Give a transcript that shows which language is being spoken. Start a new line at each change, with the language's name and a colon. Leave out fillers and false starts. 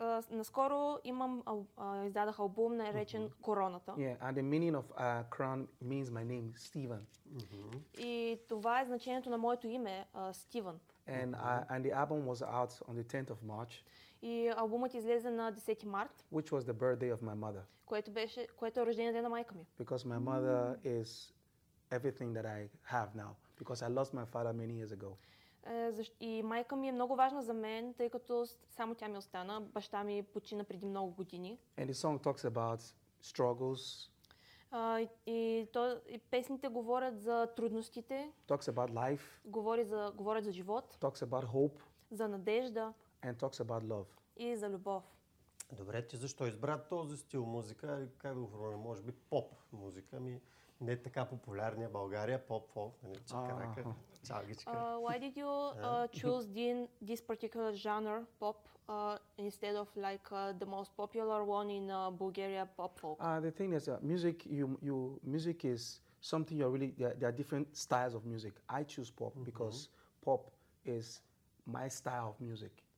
Bulgarian: Наскоро имам издадох албум наречен Короната.
English: Yeah, and the meaning of crown means my name, Stephen.
Bulgarian: И това е значението на моето име, Стивън.
English: And the album was out on the 10th of March.
Bulgarian: И албумът излезе на 10 март.
English: Which was the birthday of my mother.
Bulgarian: Което е рождения ден на майка ми.
English: Because my mother is everything that I have now. Because I lost my father many years ago.
Bulgarian: И майка ми е много важна за мен, тъй като само тя ми остана. Баща ми почина преди много години.
English: And the song talks about struggles.
Bulgarian: И песните говорят за трудностите.
English: Talks about life.
Bulgarian: Говорят за живот.
English: Talks about hope.
Bulgarian: За надежда.
English: And talks about love.
Bulgarian: И за любов. Добре, ти защо избра този стил музика? Как да го формулирам? Може би поп музика ми. Не така популярния България поп-фолк, нали, чакарака, чалгичка.
English: Why did you choose this particular genre, pop, instead of like the most popular one in Bulgaria, pop-фолк? The thing is, music is something you're really, there are different styles of music. I choose pop because pop is my style of music.